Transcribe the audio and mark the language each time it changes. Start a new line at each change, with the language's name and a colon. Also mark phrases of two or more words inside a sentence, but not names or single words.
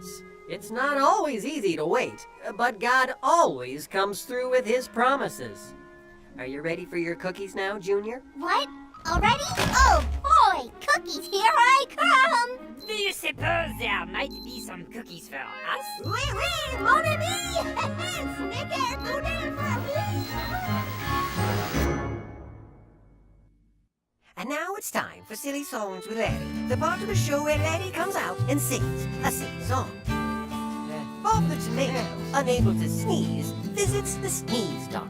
English: It's not always easy to wait, but God always comes through with his promises. Are you ready for your cookies now, Junior? What? Already? Oh boy! Cookies, here I come! Do you suppose there might be some cookies for us? Oui,
French: mon ami!
English: Snicker, boudin for me! And now it's time for Silly Songs with Larry, the part of the show where Larry comes out and sings a silly song. Bob the Tomato, unable to sneeze, visits the sneeze doctor.